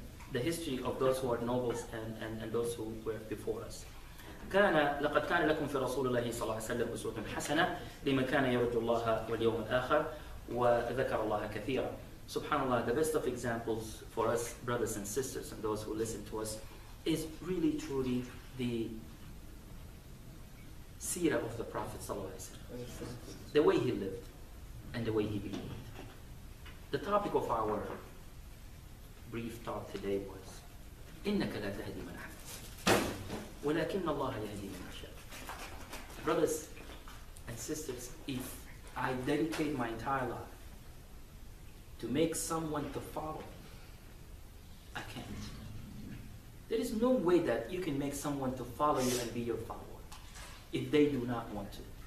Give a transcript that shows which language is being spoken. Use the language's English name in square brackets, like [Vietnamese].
[English] The history of those who are nobles and those who were before us. [Arabic] لقد كان لكم في رسول الله صلى الله عليه وسلم أسوة حسنة لمن كان يرجو الله واليوم الآخر وذكر الله كثيرا. [English] Subhanallah, the best of examples for us, brothers and sisters, and those who listen to us, is really truly the seerah of the Prophet ﷺ. The way he lived and the way he believed. The topic of our brief talk today was [Arabic] إنك لا تهدي من أحببت ولكن الله يهدي من يشاء. [English] Brothers and sisters, if I dedicate my entire life to make someone to follow, I can't. There is no way that you can make someone to follow you and be your follower if they do not want to.